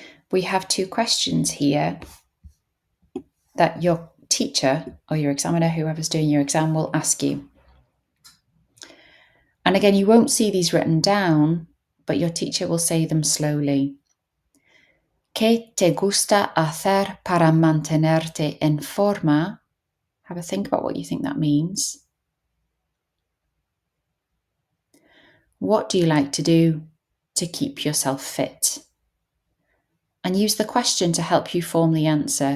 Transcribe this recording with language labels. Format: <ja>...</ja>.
<en>We have 2 questions here that your teacher or your examiner, whoever's doing your exam, will ask you. And again, you won't see these written down, but your teacher will say them slowly. ¿Qué</en> <es>¿Qué te gusta hacer para mantenerte en forma?</es> <en>Have a think about what you think that means. What do you like to do to keep yourself fit? And use the question to help you form the answer.</en>